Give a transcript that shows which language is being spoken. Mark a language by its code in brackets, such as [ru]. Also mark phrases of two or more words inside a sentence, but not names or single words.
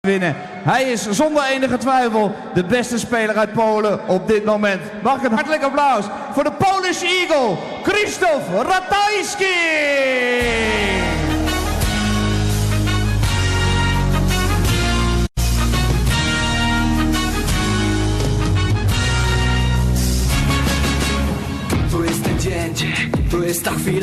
[nl] winnen. Hij is zonder enige twijfel de beste speler uit Polen op dit moment. Mag ik een hartelijk applaus voor de [en] Polish Eagle, [nl] Krzysztof Ratajski! [pl] To jest ten dzień, to jest ta chwila.